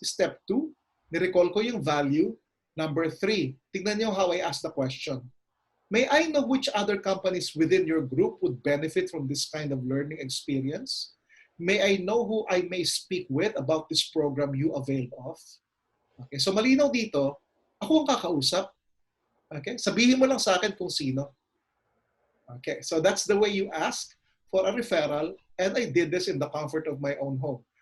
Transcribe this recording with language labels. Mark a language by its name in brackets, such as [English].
[English] Step 2, [Filipino] nirecall ko yung value. [English] Number 3, [Filipino] tignan niyo [English] how I asked the question. May I know which other companies within your group would benefit from this kind of learning experience? May I know who I may speak with about this program you availed of? [Filipino] Okay, so malinaw dito, ako ang kakausap. Okay, sabihin mo lang sa akin kung sino. [English] Okay, so that's the way you ask for a referral, and I did this in the comfort of my own home.